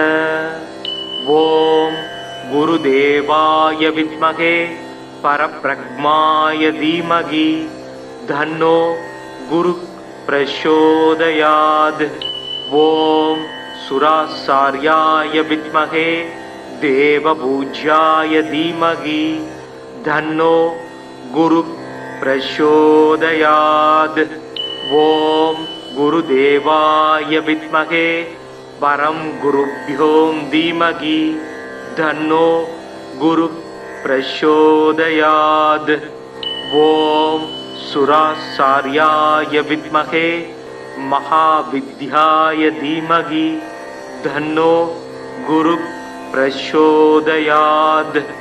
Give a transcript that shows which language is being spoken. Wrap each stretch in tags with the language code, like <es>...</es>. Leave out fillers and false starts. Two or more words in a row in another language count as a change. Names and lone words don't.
<sa>ॐ गुरुदेवाय विद्महे परब्रह्माय धीमहि तन्नो गुरु प्रचोदयात्। ॐ सुराचार्याय विद्महे देवपूज्याय धीमहि तन्नो गुरु प्रचोदयात्। ஓம் गुरुदेवाय विद्महे परं गुरुभ्यो धीमहि धन्नो गुरु प्रचोदयात्। ओम सुराचार्याय विद्महे महाविद्याय धीमहि धन्नो गुरु प्रचोदयात्।</sa>